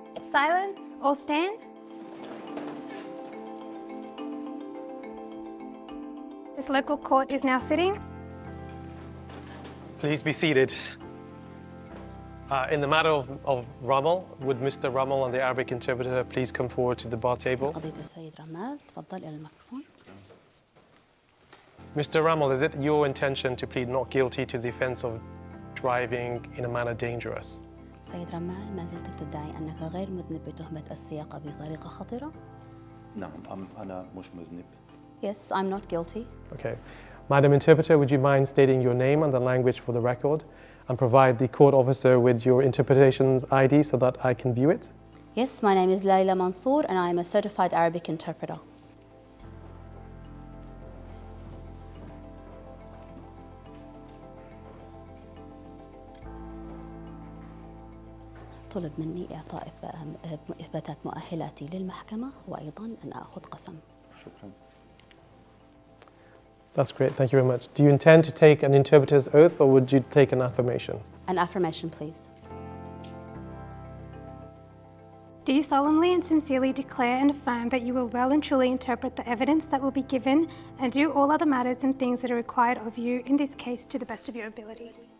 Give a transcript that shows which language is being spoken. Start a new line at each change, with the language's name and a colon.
English: Silence, all stand. This local court is now sitting. Please be seated. In the matter of Ramal, would Mr. Ramal and the Arabic interpreter please come forward to the bar table?
Arabic: قضية السيد رمال، تفضل إلى الميكروفون.
English: Mr. Ramal, is it your intention to plead not guilty to the offence of driving in a manner dangerous?
Arabic: سيد رمال، ما زلت تدعي أنك غير مذنب بتهمة السياقة بطريقة خطرة؟ نعم، أنا مش مذنب.
English: Yes, I'm not guilty. Okay. Madam Interpreter, would you mind stating your name and the language for the record and provide the court officer with your interpretation's ID so that I can view it? Yes, my name is Layla Mansour and I am a certified Arabic interpreter.
Arabic: طلب مني إعطاء إثباتات مؤهلاتي للمحكمة وأيضاً أن أخذ قسم. شكراً.
English: That's great, thank you very much. Do you intend to take an interpreter's oath or would you take an affirmation? An affirmation, please. Do you solemnly and sincerely declare and affirm that you will well and truly interpret the evidence that will be given and do all other matters and things that are required of you in this case to the best of your ability?